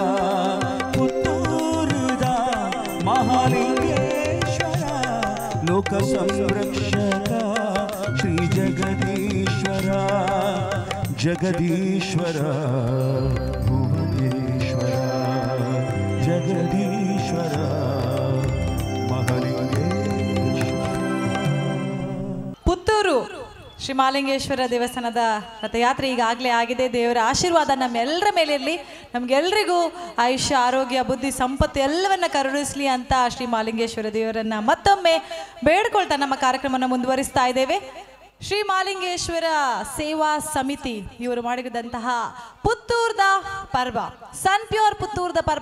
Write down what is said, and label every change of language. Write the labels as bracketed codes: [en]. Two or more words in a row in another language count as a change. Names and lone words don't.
[kn] ಮಹಾಲಿಂಗೇಶ್ವರ ಲೋಕ ಸಂರಕ್ಷಕ ಶ್ರೀ ಜಗದೀಶ್ವರ ಜಗದೀಶ್ವರ ಭುವನೇಶ್ವರ ಜಗದೀಶ್ವರ ಮಹಾಲಿಂಗೇಶ್ವರ. ಪುತ್ತೂರು ಶ್ರೀ ಮಹಾಲಿಂಗೇಶ್ವರ ದೇವಸ್ಥಾನದ ರಥಯಾತ್ರೆ ಈಗಾಗಲೇ ಆಗಿದೆ. ದೇವರ ಆಶೀರ್ವಾದ ನಮ್ಮೆಲ್ಲರ ಮೇಲೆ ಇರಲಿ, ನಮಗೆಲ್ಲರಿಗೂ ಆಯುಷ್ಯ ಆರೋಗ್ಯ ಬುದ್ಧಿ ಸಂಪತ್ತು ಎಲ್ಲವನ್ನ ಕರುಣಿಸಲಿ ಅಂತ ಶ್ರೀ ಮಹಾಲಿಂಗೇಶ್ವರ ದೇವರನ್ನ ಮತ್ತೊಮ್ಮೆ ಬೇಡ್ಕೊಳ್ತಾ ನಮ್ಮ ಕಾರ್ಯಕ್ರಮವನ್ನು ಮುಂದುವರಿಸ್ತಾ ಇದ್ದೇವೆ. ಶ್ರೀ ಮಹಾಲಿಂಗೇಶ್ವರ ಸೇವಾ ಸಮಿತಿ ಇವರು ಮಾಡಿದಂತಹ ಪುತ್ತೂರ್ದ ಪರ್ವ ಸನ್ ಪ್ಯೂರ್ ಪುತ್ತೂರ್ದ ಪರ್ವ